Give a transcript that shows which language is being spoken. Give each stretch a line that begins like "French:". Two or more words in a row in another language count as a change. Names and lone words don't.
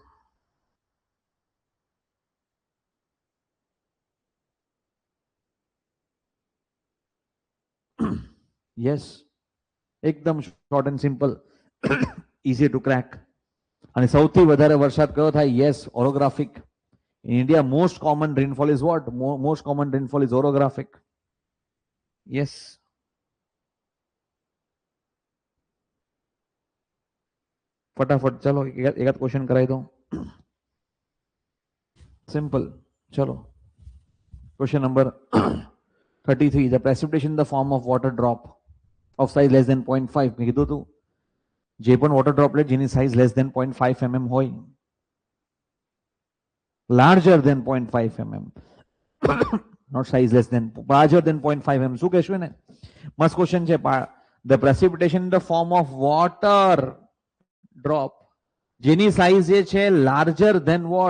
English: યસ, એકદમ short and simple, easy to crack.
Gujarati: અને સૌથી વધારે વરસાદ કયો થાય? યસ, ઓરોગ્રાફિક.
English: In India, most common rainfall is what? Most common rainfall is orographic. Yes.
Hindi: फटाफट चलो एक क्वेश्चन कराई दो. सिंपल. चलो,
English: question number 33. The precipitation in the form of water drop of size less than 0.5.
Gujarati: મેં કીધું તું જે પણ
English: water droplet
Gujarati: જેની સાઇઝ
English: less than 0.5 mm
Gujarati: હોય,
English: larger than 0.5 mm, not size less than, larger than 0.5 mm.
Gujarati: શું કહેશું ને? મસ્ત ક્વેશ્ચન છે.
English: The precipitation in the form of water drop
Gujarati: જેની સાઇઝ જે છે
English: larger than what?